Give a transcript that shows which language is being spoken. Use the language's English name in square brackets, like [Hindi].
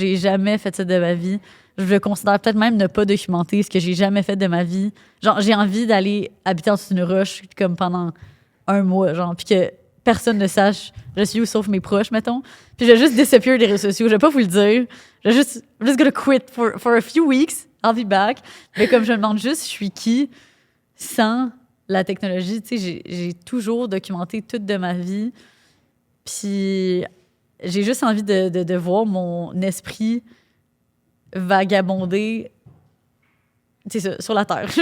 [French] J'ai jamais fait ça de ma vie. Je le considère peut-être même ne pas documenter ce que j'ai jamais fait de ma vie. Genre, j'ai envie d'aller habiter en dessous d'une roche comme pendant un mois, genre, puis que personne ne sache je suis où sauf mes proches, mettons. Puis je vais juste disappear des réseaux sociaux. Je vais pas vous le dire. [English] I'm just gonna quit for a few weeks. I'll be back. [French] Mais comme je me demande juste, je suis qui sans la technologie? Tu sais, j'ai toujours documenté toute de ma vie. Puis j'ai juste envie de voir mon esprit vagabonder, c'est ça, sur la Terre.